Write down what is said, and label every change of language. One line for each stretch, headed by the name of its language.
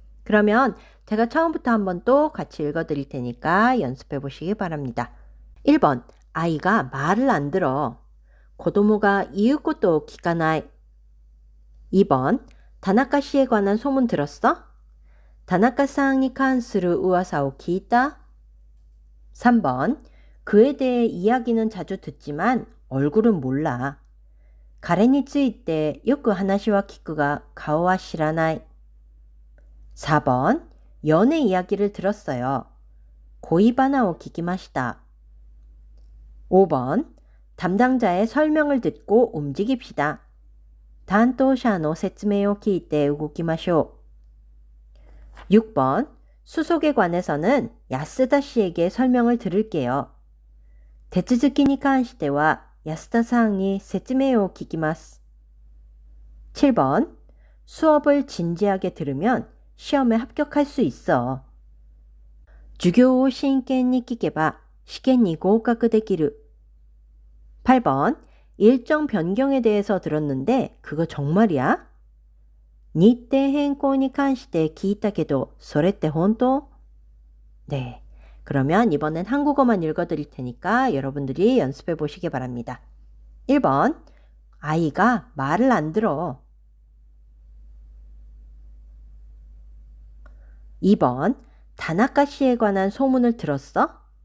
Korean: 그러면 제가 처음부터 한번 또 같이 읽어드릴 테니까 연습해 보시기 바랍니다. 1번 아이가 말을 안 들어.
Japanese: 고도모가 이웃것도 기가나이.
Korean: 2번 다나카 씨에 관한 소문 들었어?
Japanese: 다나카さんに 関する噂を聞いた?
Korean: 3번 그에 대해 이야기는 자주 듣지만 얼굴은 몰라.
Japanese: 彼についてよく話は聞くが顔は知らない.
Korean: 4번 연애 이야기를 들었어요.
Japanese: 고이바나を聞きました.
Korean: 5번 담당자의 설명을 듣고 움직입시다.
Japanese: 担当者の説明を聞いて動きましょう.
Korean: 6번 수속에 관해서는 야스다 씨에게 설명을 들을게요.
Japanese: 手続きに関しては安田さんに説明を聞きます.
Korean: 7번 수업을 진지하게 들으면 시험에 합격할 수 있어.
Japanese: 授業を真剣に聞けば試験に合格できる.
Korean: 8번 일정 변경에 대해서 들었는데 그거 정말이야?
Japanese: 日程変更に関して聞いたけどそれって本当?
Korean: 네. 그러면 이번엔 한국어만 읽어드릴 테니까 여러분들이 연습해 보시기 바랍니다. 1번 아이가 말을 안 들어. 2번 다나카 씨에 관한 소문을 들었어?